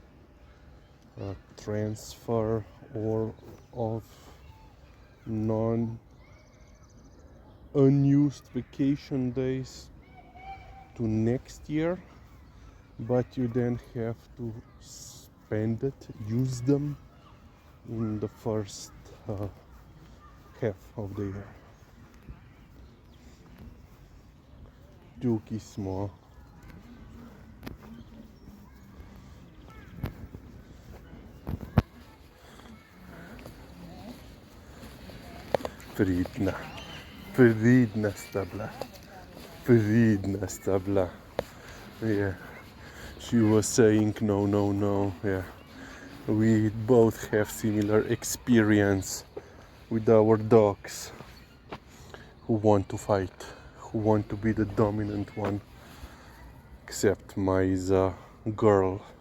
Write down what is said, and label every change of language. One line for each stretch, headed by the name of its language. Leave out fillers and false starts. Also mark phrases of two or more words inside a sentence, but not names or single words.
English: transfer or of non unused vacation days to next year, but you then have to spend it, use them in the first half of the year.
Slovenian: Tuki smo. Pridna. Pridna sta bila.
English: Yeah. She was saying no, no, no. Yeah. We both have similar experience with our dogs who want to fight, who want to be the dominant one. Except my is a girl.